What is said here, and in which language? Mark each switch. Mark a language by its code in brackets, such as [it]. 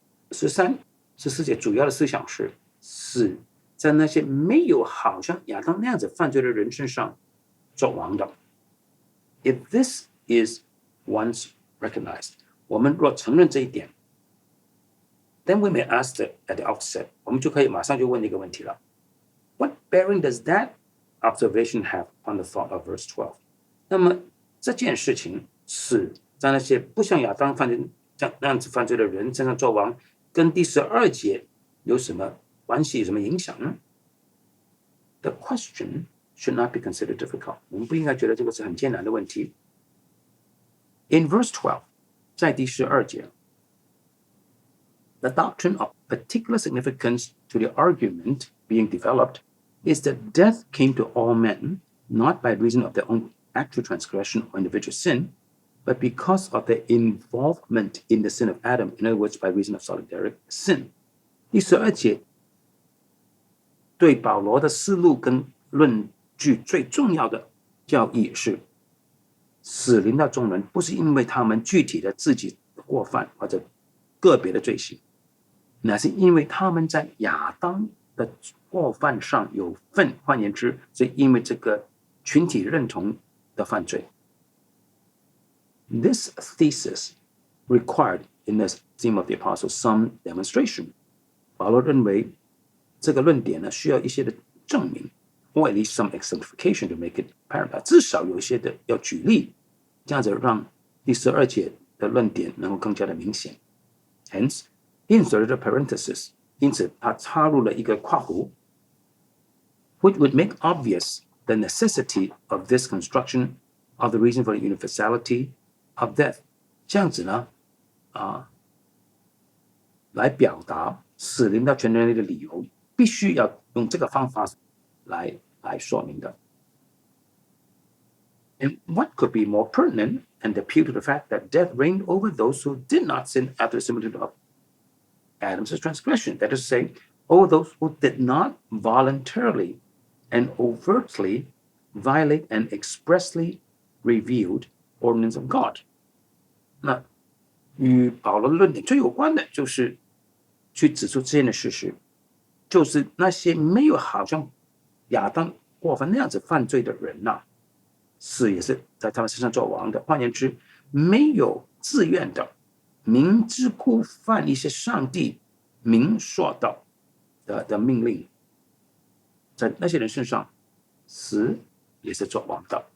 [zh] 13、14节主要的思想是死在那些没有好像亚当那样子犯罪的人身上作王的。 [en] If this is once recognized, [zh] 我们若承认这一点 [en] then we may ask at the outset, [zh] 我们就可以马上就问一个问题了。 [en] What bearing does that observation have on the thought of verse 12? [zh] 那么这件事情是在那些不像亚当那样子犯罪的人身上作王，跟第12节有什么关系，有什么影响呢？ [en] The question should not be considered difficult. [zh] 我们不应该觉得这个是很艰难的问题。 [en] In verse 12, [zh] 在第12节 [en] The doctrine of particular significance to the argument being developed is that death came to all men, not by reason of their own actual transgression or individual sin, but because of their involvement in the sin of Adam, in other words, by reason of solidaric sin. [zh] 第12节对保罗的思路跟论据最重要的教义是，死临到众人不是因为他们具体的自己的过犯或者个别的罪行，乃是因为他们在亚当的过犯上有份，换言之，是因为这个群体认同的犯罪。 [en] This thesis required in the theme of the apostle some demonstration. [zh] 保罗认为这个论点呢需要一些的证明 [en] or at least some exemplification to make it apparent. [zh] 至少有一些的要举例，这样子让第12节的论点能够更加的明显。 [en] Hence, he inserted a parenthesis. [zh] 因此他插入了一个括弧 [en] which would make obvious the necessity of this construction of the reason for the universality of death. [zh] 这样子呢来表达死临到全人类的理由，必须要用这个方法来说明的。 [en] And what could be more pertinent and appeal to the fact that death reigned over those who did not sin after the similitude of Adam's transgression, that is to say, over those who did not voluntarily and overtly violate an expressly revealed ordinance of God. [zh] 那与保罗的论点最有关的就是去指出这样的事实，就是那些没有好像亚当过犯那样子犯罪的人死也是在他们身上作王的。换言之，没有自愿的明知故犯一些上帝明说的命令，在那些人身上死也是作王的。